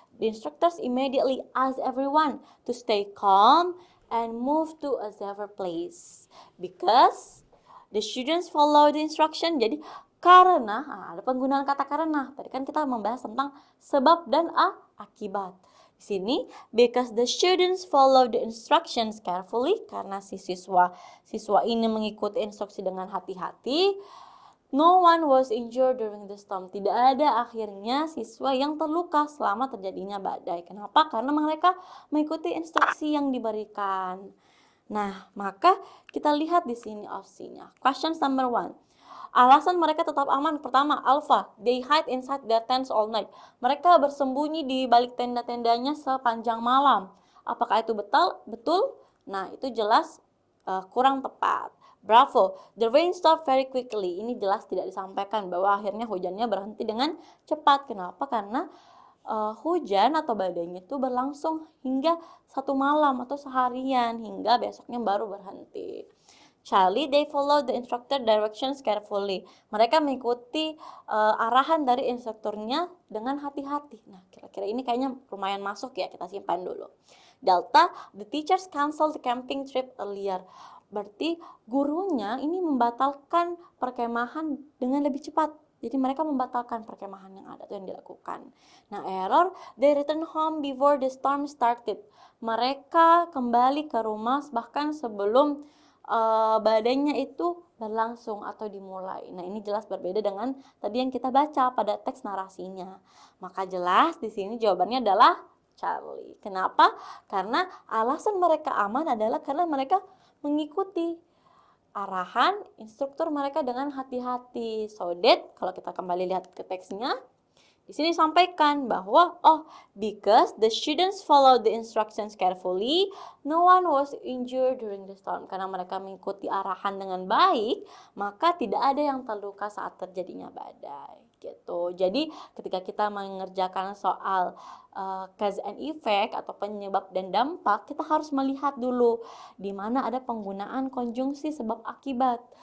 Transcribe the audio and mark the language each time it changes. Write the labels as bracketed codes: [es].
[en] The instructors immediately asked everyone to stay calm and move to a safer place because the students follow the instruction. [id] Jadi karena, ada penggunaan kata karena. Tadi kan kita membahas tentang sebab dan akibat. Di sini, [en] because the students follow the instructions carefully, [id] karena si siswa ini mengikuti instruksi dengan hati-hati, [en] no one was injured during the storm. [id] Tidak ada akhirnya siswa yang terluka selama terjadinya badai. Kenapa? Karena mereka mengikuti instruksi yang diberikan. Nah, maka kita lihat di sini opsinya. [en] Question number 1. [id] Alasan mereka tetap aman. Pertama, Alpha, [en] they hide inside their tents all night. [id] Mereka bersembunyi di balik tenda-tendanya sepanjang malam. Apakah itu betul? Nah, itu jelas kurang tepat. [en] Bravo, the rain stopped very quickly. [id] Ini jelas tidak disampaikan bahwa akhirnya hujannya berhenti dengan cepat. Kenapa? Karena hujan atau badainya itu berlangsung hingga 1 malam atau seharian hingga besoknya baru berhenti. [en] Charlie, they follow the instructor directions carefully. [id] Mereka mengikuti arahan dari instrukturnya dengan hati-hati. Nah, kira-kira ini kayaknya lumayan masuk ya, kita simpan dulu. Delta, [en] the teachers cancel the camping trip earlier. [id] Berarti gurunya ini membatalkan perkemahan dengan lebih cepat. Jadi mereka membatalkan perkemahan yang ada itu yang dilakukan. Nah, error, [en] they return home before the storm started. [id] Mereka kembali ke rumah bahkan sebelum badainya itu berlangsung atau dimulai. Nah, ini jelas berbeda dengan tadi yang kita baca pada teks narasinya. Maka jelas di sini jawabannya adalah Charlie. Kenapa? Karena alasan mereka aman adalah karena mereka mengikuti arahan instruktur mereka dengan hati-hati. So that, kalau kita kembali lihat ke teksnya, Di sini sampaikan bahwa [en] because the students follow the instructions carefully, no one was injured during the storm. [id] Karena mereka mengikuti arahan dengan baik, maka tidak ada yang terluka saat terjadinya badai. Gitu. Jadi ketika kita mengerjakan soal cause and effect atau penyebab dan dampak, kita harus melihat dulu di mana ada penggunaan konjungsi sebab akibat.